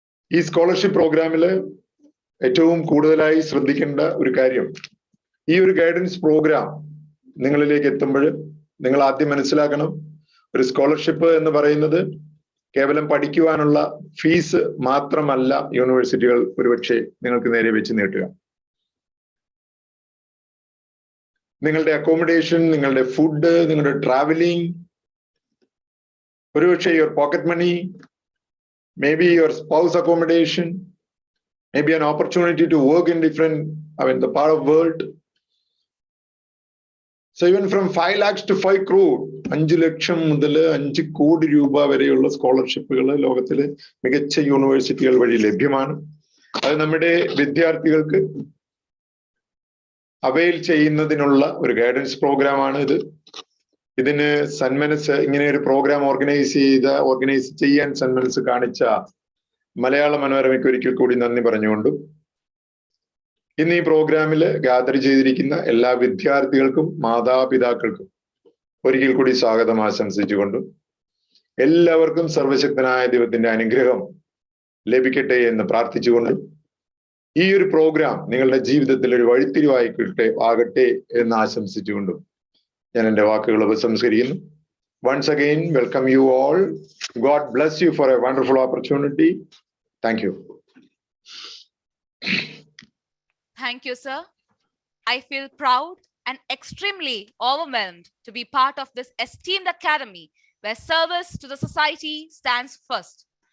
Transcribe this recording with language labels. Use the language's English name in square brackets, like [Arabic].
[Malayalam] ഈ സ്കോളർഷിപ്പ് പ്രോഗ്രാമിൽ ഏറ്റവും കൂടുതലായി ശ്രദ്ധിക്കേണ്ട ഒരു കാര്യം, ഈ ഒരു ഗൈഡൻസ് പ്രോഗ്രാം നിങ്ങളിലേക്ക് എത്തുമ്പോൾ നിങ്ങൾ ആദ്യം മനസ്സിലാക്കണം, ഒരു സ്കോളർഷിപ്പ് എന്ന് പറയുന്നത് കേവലം പഠിക്കുവാനുള്ള ഫീസ് മാത്രമല്ല യൂണിവേഴ്സിറ്റികൾ ഒരുപക്ഷെ നിങ്ങൾക്ക് നേരെ വെച്ച് നീട്ടുക. നിങ്ങളുടെ അക്കോമഡേഷൻ, നിങ്ങളുടെ ഫുഡ്, നിങ്ങളുടെ ട്രാവലിംഗ്, ഒരുപക്ഷെ [English] Your pocket money, maybe your spouse accommodation, maybe an opportunity to work in different, the part of world. So even from 5 lakhs to 5 crore, [Malayalam] 5 ലക്ഷം മുതൽ 5 കോടി രൂപ വരെയുള്ള സ്കോളർഷിപ്പുകൾ ലോകത്തിലെ മികച്ച യൂണിവേഴ്സിറ്റികൾ വഴി ലഭ്യമാണ്. അത് നമ്മുടെ വിദ്യാർത്ഥികൾക്ക് അവെയിൽ ചെയ്യുന്നതിനുള്ള ഒരു ഗൈഡൻസ് പ്രോഗ്രാമാണ് ഇത്. ഇതിന് സന്മനസ്, ഇങ്ങനെ ഒരു പ്രോഗ്രാം ഓർഗനൈസ് ചെയ്യാൻ സന്മനസ് കാണിച്ച മലയാള മനോരമയ്ക്ക് ഒരിക്കൽ കൂടി നന്ദി പറഞ്ഞുകൊണ്ടും, ഇന്ന് ഈ പ്രോഗ്രാമിൽ ഗാദർ ചെയ്തിരിക്കുന്ന എല്ലാ വിദ്യാർത്ഥികൾക്കും മാതാപിതാക്കൾക്കും ഒരിക്കൽ കൂടി സ്വാഗതം ആശംസിച്ചുകൊണ്ടും, എല്ലാവർക്കും സർവശക്തനായ ദൈവത്തിന്റെ അനുഗ്രഹം ലഭിക്കട്ടെ എന്ന് പ്രാർത്ഥിച്ചുകൊണ്ടും, ഈ ഒരു പ്രോഗ്രാം നിങ്ങളുടെ ജീവിതത്തിൽ ഒരു വഴിത്തിരിവായിക്കട്ടെ ആകട്ടെ എന്ന് ആശംസിച്ചുകൊണ്ടും ഞാൻ എൻ്റെ വാക്കുകൾ ഉപസംഹരിക്കുന്നു. [English] once again welcome you all. God bless you for a wonderful opportunity. Thank you. Thank you, sir. I feel proud and extremely overwhelmed to be part of this esteemed academy where service to the society stands first.